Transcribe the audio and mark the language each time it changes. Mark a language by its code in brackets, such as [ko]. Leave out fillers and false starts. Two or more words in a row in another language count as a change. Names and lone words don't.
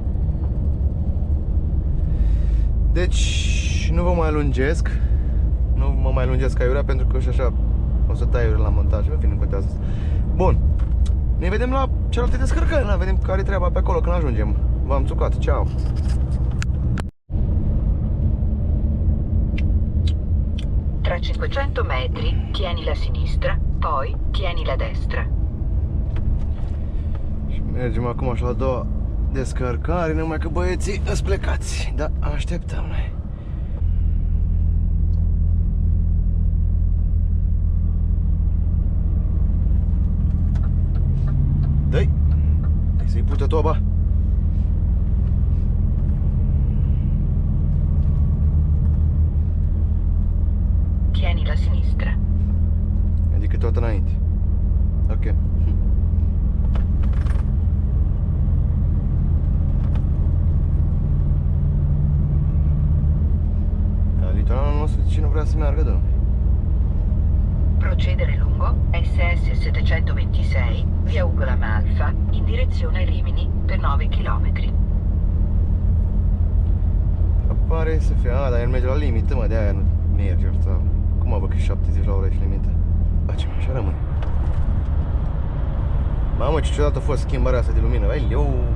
[ro] Deci nu vă mai lungesc. Nu mă mai lungesc aiurea pentru că și așa o să tai la montaj. În fine, nu contează asta. Bun. Ne vedem la cealaltă descărcări. Ne vedem care e treaba pe acolo când ajungem. V-am țucat. Ceau. [it] Tra 500 metri, tieni la sinistra, poi tieni la destra. [ro] Și mergem acum așa la a doua descărcare, numai că băieții îs plecați. Da, așteptăm noi. Dă-i! Hai să-i pută toba! [it] Tieni la sinistra. [ro] Adică tot înainte. Ok. Litoralul nostru de ce nu vrea să meargă, domnule? [it] Procedere lungo SS 726 via Ugo Lama Alfa in direzione Rimini per 9 km. [ro] Pare să fie, dar el merge la limită, mă, de-aia nu merge, sau... Cum mă, bă, că 70 la oră și limită? Facem, așa rămâne. Mamă, ce ciudată a fost schimbarea asta de lumină, vai, eu...